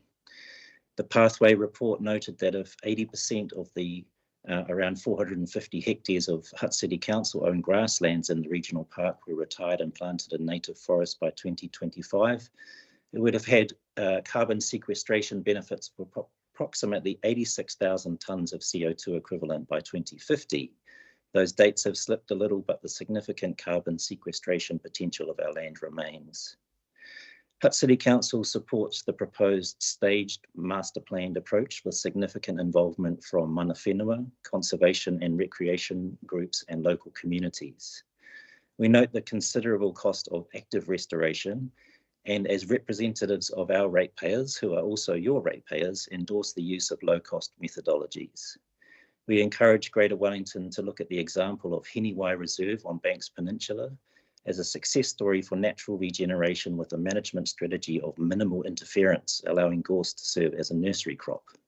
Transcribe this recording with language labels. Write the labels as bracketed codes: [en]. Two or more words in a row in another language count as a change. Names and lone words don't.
[en] The pathway report noted that if 80% of the around 450 hectares of Hutt City Council owned grasslands in the regional park were retired and planted in native forests by 2025, it would have had carbon sequestration benefits for approximately 86,000 tonnes of CO2 equivalent by 2050. Those dates have slipped a little, but the significant carbon sequestration potential of our land remains. Hutt City Council supports the proposed staged master planned approach with significant involvement from mana whenua, conservation and recreation groups and local communities. We note the considerable cost of active restoration, and as representatives of our ratepayers, who are also your ratepayers, endorse the use of low-cost methodologies. We encourage Greater Wellington to look at the example of Heniwai Reserve on Banks Peninsula as a success story for natural regeneration with a management strategy of minimal interference, allowing gorse to serve as a nursery crop.